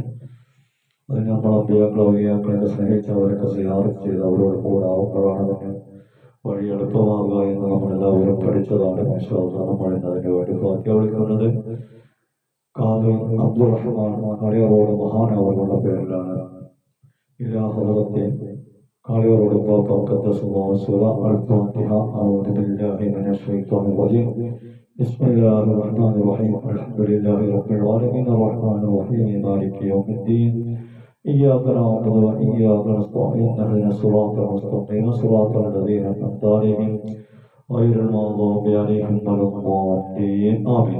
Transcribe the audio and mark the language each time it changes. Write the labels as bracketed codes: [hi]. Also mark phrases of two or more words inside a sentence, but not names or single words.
[ml] അതിന് നമ്മൾ അമ്പിയാക്കളെ സ്നേഹിച്ച് അവരൊക്കെ സിയാറത്ത് ചെയ്ത് അവരോട് കൂടെ ആവുമ്പോഴാണ് അതിന് വഴി എളുപ്പമാകുക എന്ന് നമ്മളെല്ലാവരും പഠിച്ചതാണ്. നമ്മൾ ഇന്ന് അതിന് വേണ്ടി ഫാത്തിഹ വിളിക്കുന്നത് കാലി അബ്ദുറഹ്മാൻ കാളിയറോട് മഹാൻ അവരുടെ പേരിലാണ്. ഇലാഹത്തെ കാളിയറോട് [ar] بسم الله الرحمن الرحيم الحمد لله رب العالمين الرحمن الرحيم مالك يوم الدين إياك نعبد وإياك نستعين اهدنا الصراط المستقيم صراط الذين أنعمت عليهم غير المغضوب عليهم ولا الضالين آمين.